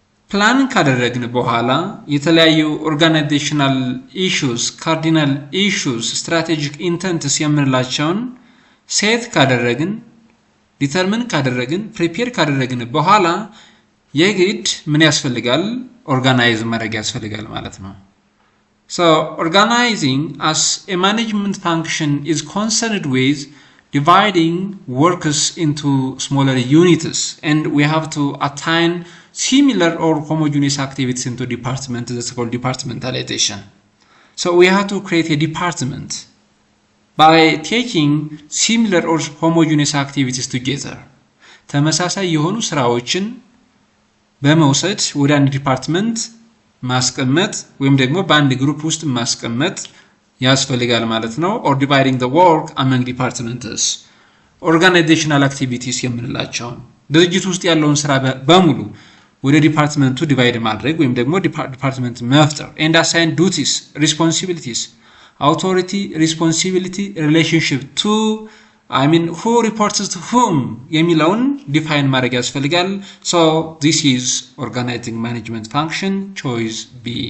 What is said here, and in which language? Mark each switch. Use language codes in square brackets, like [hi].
[am] ፕላን ካደረግን በኋላ የተለያዩ ኦርጋናይዜሽናል ኢሹስ፣ ካርዲናል ኢሹስ፣ ስትራቴጂክ ኢንተንትስ የምንላቸውን ሴት ካደረግን፣ ዲተርሚን ካደረግን፣ ፕሪፔር ካደረግን በኋላ የግድ ምን ያስፈልጋል? ኦርጋናይዝ ማድረግ ያስፈልጋል ማለት ነው። [en] So organizing as a management function is concerned with dividing works into smaller units and we have to attain similar or homogeneous activities into departments. That's called departmentalization. So we have to create a department by taking similar or homogeneous activities together. [am] ተመሳሳይ የሆኑ ስራዎችን በመውሰድ ወደ አንድ ዲፓርትመንት ማስቀመጥ ወይም ደግሞ በአንድ ግሩፕ ውስጥ ማስቀመጥ ያስፈልጋል ማለት ነው። [en] or dividing the work among departments. organizational activities [am] የምንላቸውን ድርጅት ውስጥ ያለውን ስራ በሙሉ ወደ ዲፓርትመንቱ ዲቫይድ ማድረግ ወይም ደግሞ ዲፓርትመንት መፍጠር [en] and assign duties, responsibilities, authority, responsibility, relationship to who reports to whom [am] የሚለውን ዲፋይን ማድረግ ያስፈልጋል። [en] so this is organizing management function. choice B.